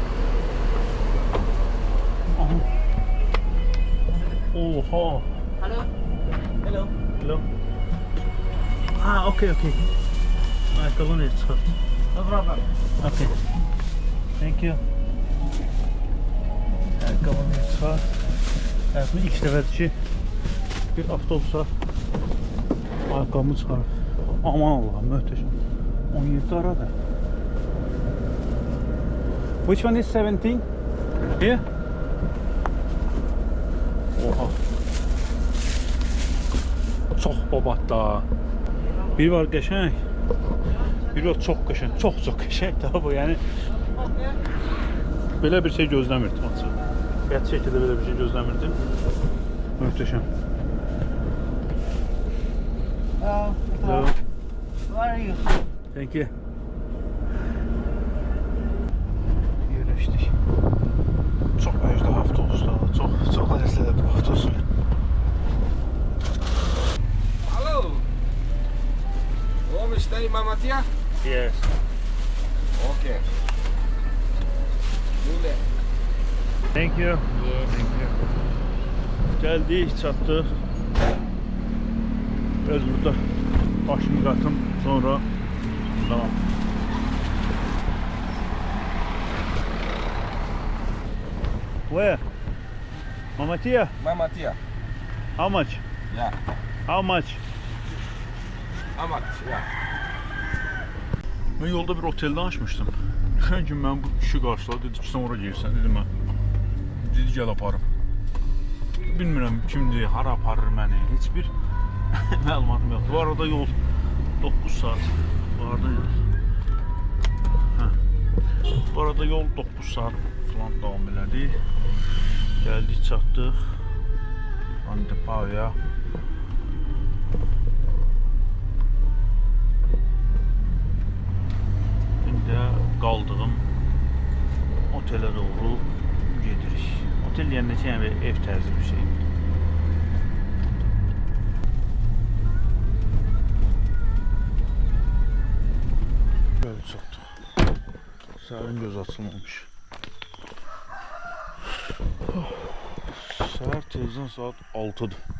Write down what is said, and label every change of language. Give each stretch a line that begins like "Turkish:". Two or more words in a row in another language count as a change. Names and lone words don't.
English: Oha. Halo. Hello. Hello. Ah, okay.
Turkish: Ayakkabını çıkart.
English: No problem. Okay. Thank you.
Turkish: Ayakkabını çıkart.
Azerbaijani: Hayatımda ilk dəfədir ki, bir avtobusa ayakkabımı çıxarıb.
Turkish: Aman Allah'ım, möhtəşəm. 17 aradır.
English: Which one is 17? Here? Oha.
Azerbaijani: Çox babat da. Bir var qəşəng. Bir o çox qəşəng, çox qəşəng daha bu. Yəni belə bir şey gözləmirdim açığı. Qəti şəkildə belə bir şey gözləmirdim. Möhtəşəm.
English: Hello. Where are you? Thank you.
Azerbaijani: Yerləşdik. Çox əjdə avtobuslar, çox ləzzətli bu avtobuslar.
English: Hello. Home stay, Mama Tia? Yes. Okay. Do that. Thank you. Yes. Thank you.
Azerbaijani: Gəldik, çatdıq. Biraz burada başımı qatım, sonra tamam.
English: Where? Mama Tia, Mama Tia. how much? Yeah. How much? How much? Yeah.
Turkish: Ben yolda bir otelde açmışdım. Geçen gün ben bu kişi karşıladı, dedi ki sen oraya gelirsən, dedim ben.
Azerbaijani: Dedi gel aparım. Bilmirəm kimdir, hara aparır məni, heç bir məlumatım yoxdur. Bu arada yol 9 saat. Bu arada Bu arada yol 9 saat falan davam elədi. Gəldik, çatdıq. Antepaya. İndi qaldığım otelə doğru gedirik.
Turkish: Otel yerindeki yani bir ev tarzı bir şey. Böyle çattık.
Azerbaijani: Səhərin göz açılmamış. Səhər tezdən saat 6'dır.